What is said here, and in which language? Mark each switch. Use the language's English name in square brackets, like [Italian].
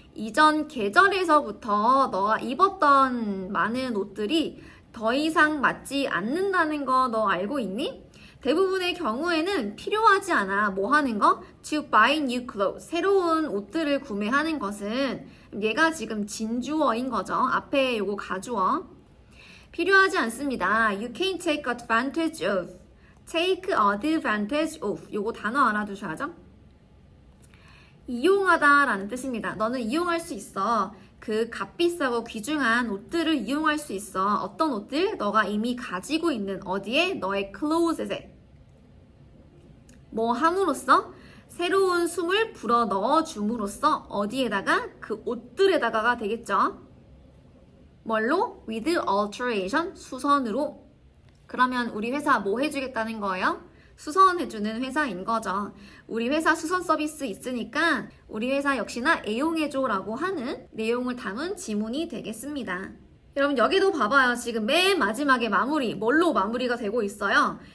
[Korean] 이전 계절에서부터 너가 입었던 많은 옷들이 더 이상 맞지 않는다는 거 너 알고 있니? 대부분의 경우에는 필요하지 않아. 뭐 하는 거? [English] To buy new clothes. [Korean] 새로운 옷들을 구매하는 것은 얘가 지금 진주어인 거죠. 앞에 요거 가주어. 필요하지 않습니다. [English] You can take advantage of. take advantage of. [Korean] 요거 단어 알아두셔야죠. 이용하다 라는 뜻입니다. 너는 이용할 수 있어. 그 값비싸고 귀중한 옷들을 이용할 수 있어. 어떤 옷들? 너가 이미 가지고 있는 어디에? 너의 clothes에. 뭐 함으로써? 새로운 숨을 불어 넣어 줌으로써 어디에다가? 그 옷들에다가가 되겠죠. 뭘로? [English] with alteration, 수선으로. [Korean] 그러면 우리 회사 뭐 해주겠다는 거예요? 수선해주는 회사인 거죠. 우리 회사 수선 서비스 있으니까 우리 회사 역시나 애용해줘라고 하는 내용을 담은 지문이 되겠습니다. 여러분 여기도 봐봐요. 지금 맨 마지막에 마무리, 뭘로 마무리가 되고 있어요?